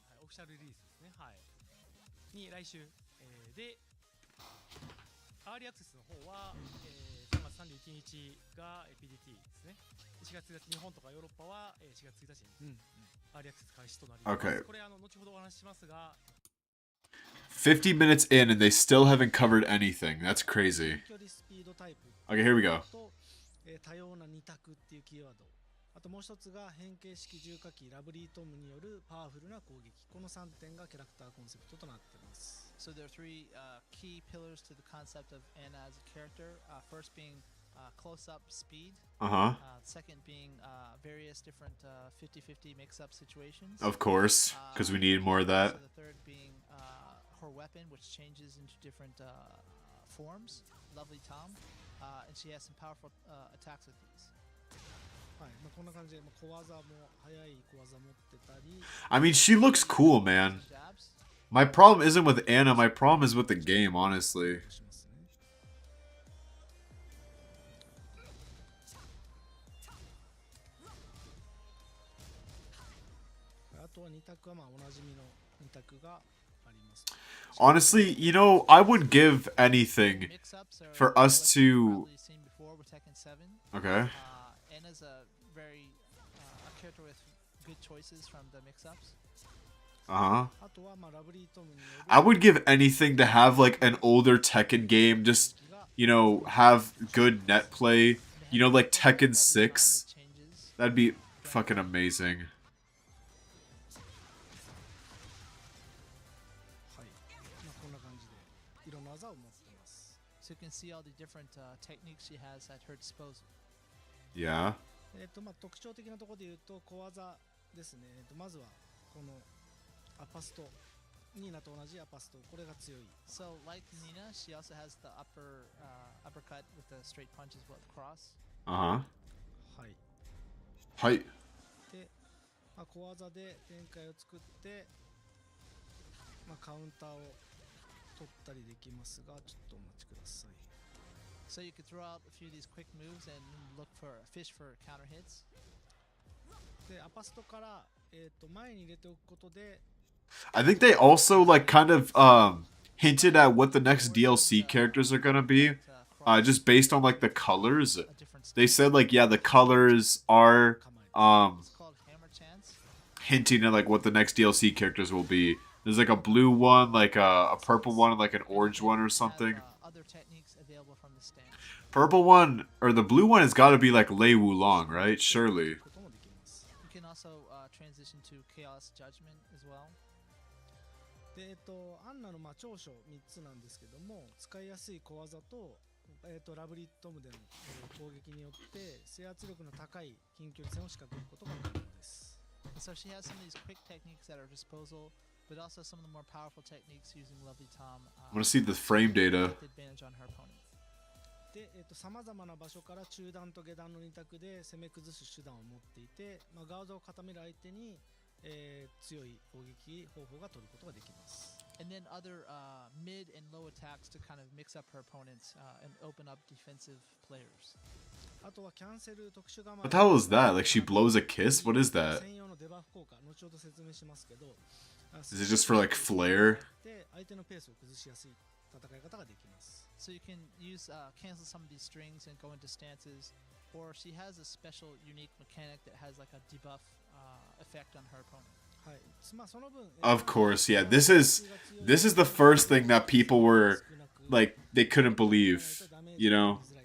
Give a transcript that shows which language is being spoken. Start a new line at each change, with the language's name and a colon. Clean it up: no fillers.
Japanese: はい、オフィシャルリリースですね。はい。に来週、で、アーリーアクセスの方は、3月31日が PDT ですね。 4月1日、日本とかヨーロッパは4月1日にアーリーアクセス開始となります。
English: Okay.
Japanese: これ後ほどお話ししますが、
English: 50 minutes in and they still haven't covered anything. That's crazy.
Japanese: 距離スピードタイプ
English: Okay, here we go.
Japanese: と、多様な二択っていうキーワード。あともう一つが変形式重火器ラブリートムによるパワフルな攻撃。この3点がキャラクターコンセプトとなっています。
English: So there are three key pillars to the concept of Anna as a character. First being close-up speed. Uh-huh. Second being various different 50-50 mix-up situations. Of course, because we need more of that. So the third being her weapon, which changes into different forms. Lovely Tom. And she has some powerful attacks with these.
Japanese: はい、こんな感じで小技も速い小技持ってたり。
English: I mean, she looks cool, man. Jabs. My problem isn't with Anna, my problem is with the game, honestly.
Japanese: しますね。あとは二択はおなじみの二択があります。
English: Honestly, you know, I would give anything Mix-ups are for us what to... you've probably seen before with Tekken 7. Okay. Anna's a very a character with good choices from the mix-ups. Uh-huh.
Japanese: あとはラブリートムによる
English: I would give anything to have, like, an older Tekken game. Just, you know, have good net play. You know, like Tekken 6. Changes. That'd be fucking amazing.
Japanese: はい、こんな感じでいろんな技を持っています。
English: So you can see all the different techniques she has at her disposal. Yeah.
Japanese: 特徴的なところで言うと小技ですね。まずはこのアパスト、ニーナと同じアパスト、これが強い。
English: So like Nina, she also has the uppercut with the straight punch as well, cross. Uh-huh.
Japanese: はい。
English: Hi.
Japanese: で、小技で展開を作って、カウンターを取ったりできますが、ちょっとお待ちください。
English: So you could throw out a few of these quick moves and look for fish for counter hits.
Japanese: でアパストから、前に入れておくことで
English: I think they also like kind of hinted at what the next DLC characters are gonna be. Just based on like the colors. They said like yeah, the colors are It's called hammer chance. hinting at like what the next DLC characters will be. There's like a blue one, like a purple one, and like an orange one or something. Have, other techniques available from the stance. Purple one or the blue one has got to be like Lei Wulong, right? Surely.
Japanese: こともできます。
English: You can also transition to chaos judgment as well.
Japanese: でアンナの長所3つなんですけども、使いやすい小技と、ラブリットムでの、攻撃によって制圧力の高い近距離戦を仕掛けることが可能です。
English: And so she has some of these quick techniques at her disposal, but also some of the more powerful techniques using Lovely Tom. I want to see the frame data. With advantage on her opponent.
Japanese: で、さまざまな場所から中段と下段の2択で攻め崩す手段を持っていて、ガードを固める相手に、強い攻撃方法が取ることができます。
English: And then other mid and low attacks to kind of mix up her opponents and open up defensive players.
Japanese: あとはキャンセル特殊構え。
English: What the hell is that? Like she blows a kiss? What is that?
Japanese: 専用のデバフ効果、後ほど説明しますけど。
English: Is it just for like flair?
Japanese: で、相手のペースを崩しやすい戦い方ができます。
English: So you can use cancel some of these strings and go into stances, or she has a special unique mechanic that has like a debuff effect on her opponent.
Japanese: はい。その分、
English: Of course, yeah. This is the first thing that people were like they couldn't believe, you know.